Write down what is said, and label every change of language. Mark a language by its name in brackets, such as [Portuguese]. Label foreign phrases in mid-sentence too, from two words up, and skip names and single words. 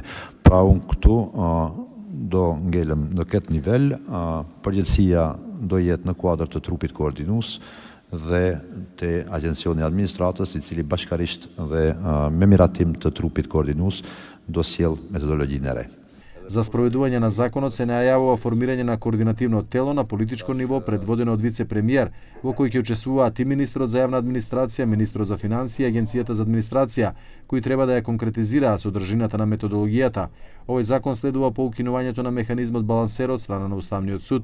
[Albanian] Pra unë këtu do ngelem në këtë nivel, përgjegjësia do jetë në kuadër të trupit koordinues dhe te Agjencioni i Administratës, i cili bashkarisht dhe me miratim të trupit koordinues do sjell metodologjinë e re. [Macedonian] За спроведување на законот се најавува формирање на координативно тело на политичко ниво предводено од вице-премиер, во кој ќе учествуваат и министрот за јавна администрација, министрот за финансии и Агенцијата за администрација, кои треба да ја конкретизираат содржината на методологијата. Овој закон следува по укинувањето на механизмот балансер од страна на Уставниот суд.